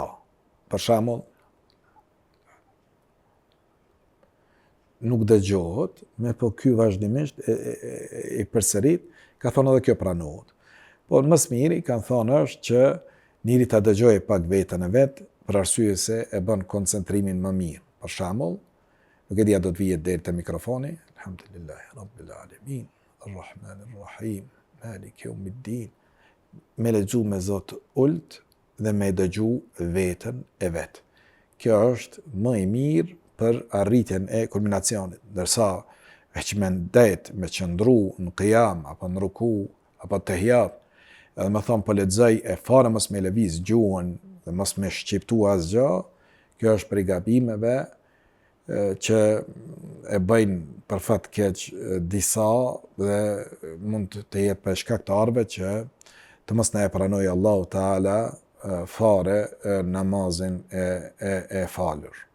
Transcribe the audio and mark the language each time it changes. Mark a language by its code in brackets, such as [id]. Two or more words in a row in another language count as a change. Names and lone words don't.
[sq] Për shembull, nuk dëgjohet, po ky vazhdimisht e përsërit, ka thonë edhe kjo pranohet. Por më së miri kanë thonë është që njëri ta dëgjojë pak veten e vet, për arsye se e bën koncentrimin më mirë. Për shembull, nuk e di a do të vihet deri te mikrofoni. [ar] الحمد لله رب العالمين الرحمن الرحيم مالك يوم الدين. [sq] Me lexu me zot ult dhe me dëgju veten e vet. Kjo është më e mirë për arritjen e kulminacionit, ndërsa veç me ndet, me qëndru në qiyam, apo në ruku, apo tahiyat, edhe më thonë po lexoj e fare mos me lëviz gjuhën dhe mos me shqiptu asgjë, kjo është prej gabimeve që e bëjnë për fat keq disa dhe mund të jetë për shkak të arve që të mos na e pranoj Allahu Teala fare namazin e falur.